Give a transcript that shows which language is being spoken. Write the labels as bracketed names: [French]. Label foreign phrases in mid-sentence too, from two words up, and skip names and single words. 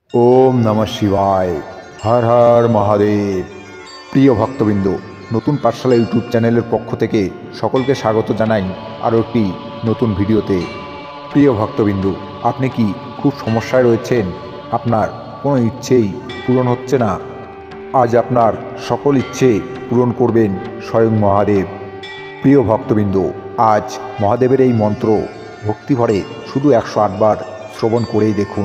[Sanskrit] ओम नमः शिवाय। हर हर महादेव। [Bangla] প্রিয় ভক্তবিন্দু, নতুন পাঠশালা [English] YouTube channel [Bangla] পক্ষ থেকে সকলকে স্বাগত জানাই আরও একটি নতুন ভিডিওতে। প্রিয় ভক্তবিন্দু, আপনি কি খুব সমস্যায় রয়েছেন? আপনার কোনো ইচ্ছেই পূরণ হচ্ছে না? আজ আপনার সকল ইচ্ছে পূরণ করবেন স্বয়ং মহাদেব। প্রিয় ভক্তবিন্দু, আজ মহাদেবের এই মন্ত্র ভক্তিভরে শুধু 108 বার শ্রবণ করেই দেখুন।